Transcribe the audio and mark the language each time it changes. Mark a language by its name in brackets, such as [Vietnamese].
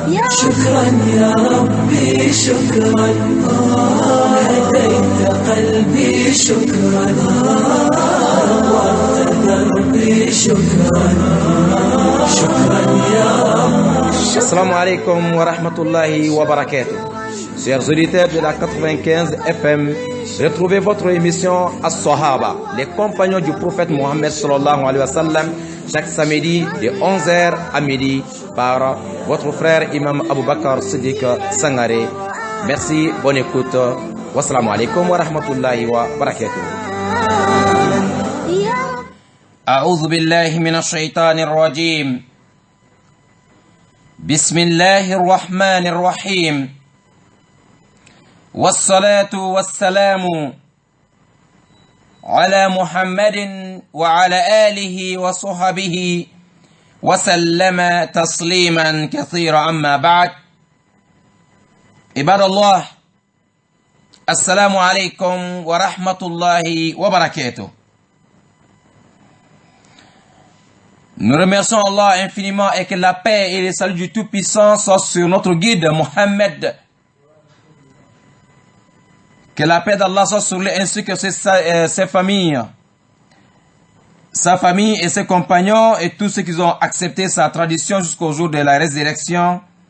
[Arabic] شكرا يا ربي شكرا هديت قلبي شكرا نورت دربي شكرا شكرا يا رب. Assalamu alaikum wa rahmatullahi wa barakatuh. [French] Chers auditeurs de la 95 FM, retrouvez votre émission As-Sahaba, les compagnons du prophète Mohammed sallallahu alayhi wa sallam, chaque samedi de 11h à midi par votre frère Imam Abou Bakr Siddiq Sangaré. Merci, bonne écoute. [Arabic] Wassalamu alaikum wa rahmatullahi wa barakatuh. أعوذ بالله من الشيطان الرجيم. بسم الله الرحمن الرحيم. والصلاة والسلام على محمد وعلى آله وصحبه وسلم تسليما كثيرا. أما بعد، عباد الله، السلام عليكم ورحمة الله وبركاته. [French] Nous remercions Allah infiniment et que la paix et le salut du Tout-Puissant soient sur notre guide Mohammed. Que la paix d'Allah soit sur lui ainsi que ses familles, sa famille et ses compagnons et tous ceux qui ont accepté sa tradition jusqu'au jour de la résurrection.